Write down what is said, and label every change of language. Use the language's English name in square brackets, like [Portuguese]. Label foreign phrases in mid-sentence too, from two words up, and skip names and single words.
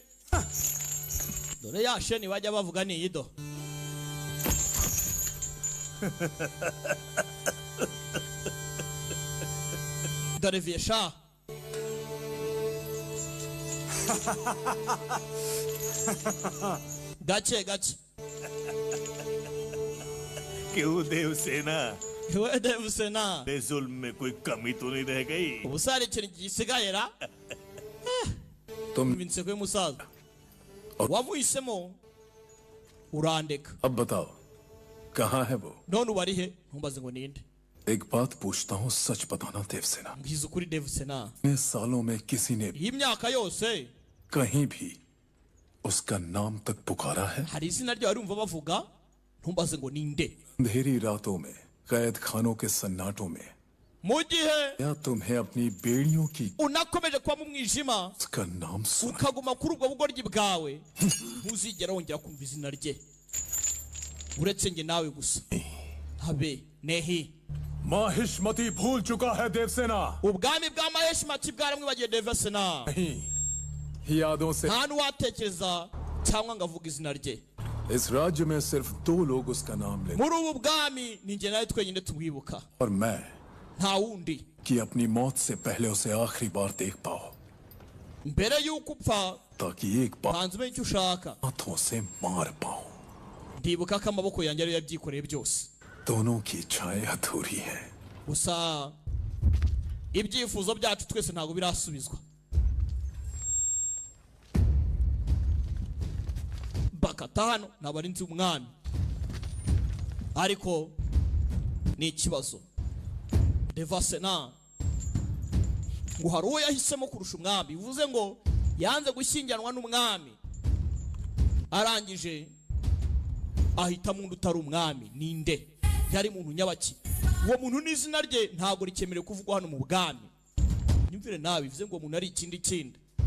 [Kinyarwanda] dore ya sheni bajya bavuga ni ido dore viesha gache [Hindi] क्यों देवसेना [Kinyarwanda] we devusena [Hindi] जुल्म में कोई कमी तो नहीं रह गई [Kinyarwanda] ubusare ikintu gisigaye ra inseko y'umusaza wamuhisemo urandeka [Hindi] अब बताओ कहाँ है वो [Kinyarwanda] none ubari he ntumbaze ngo ninde [Hindi] एक बात पूछता हूँ सच बताना देवसेना [Kinyarwanda] mbwiza ukuri devusena [Hindi] इन सालों में किसी ने [Kinyarwanda] iyi myaka yose [Hindi] कहीं भी उसका नाम तक पुकारा है [Kinyarwanda] hari izina ryawe urumva bavuga ntumbaze ngo ninde [Hindi] अंधेरी रातों में कैद खानों के सन्नाटों में [Kinyarwanda] mu gihe [Hindi] क्या तुम्हें अपनी बेड़ियों की [Kinyarwanda] unakomeje kuba mu mwijima [Hindi] का नाम सुना [Kinyarwanda] ukaguma kuri ubwo bugoryi bwawe ntuzigera wongera kumva izina rye uretse nge nawe gusa habe nehi [Hindi] माहिष्मति भूल चुका है देवसेना [Kinyarwanda] ubwami bwa maheshimati bwaramwibagiye devesena [Hindi] यादों से [Kinyarwanda] nta n'uwatekereza cyangwa ngo avuga izina rye [Hindi] इस राज्य में सिर्फ 2 लोग उसका नाम लेते [Kinyarwanda] muri ubu bwami ni nge nawe twenyine tumwibuka [Hindi] और मैं [Kinyarwanda] nta wundi [Hindi] कि अपनी मौत से पहले उसे आखिरी बार देख पाओ [Kinyarwanda] mbere y'uko upfa [Hindi] ताकि एक बार [Kinyarwanda] banza umenye icyo ushaka [Hindi] हाथों से मार पाऊं [Kinyarwanda] ndibuka ko amaboko yanjye ariyo yabyikoreye byose [Hindi] दोनों की इच्छाएं अधूरी हैं [Kinyarwanda] gusa ibyifuzo byacu twese ntabwo birasubizwa bakata hano n'abarinzi umwami ariko ni ikibazo devasena ngo hari uwo yahisemo kurusha umwami bivuze ngo yanze gushyingiranwa n'umwami arangije ahitamo undi utari umwami ninde yari muntu nyabaki uwo muntu n'izina rye ntabwo rikemerewe kuvugwa hano mu bwami nyumvire nawe bivuze ngo umuntu ari ikindi kindi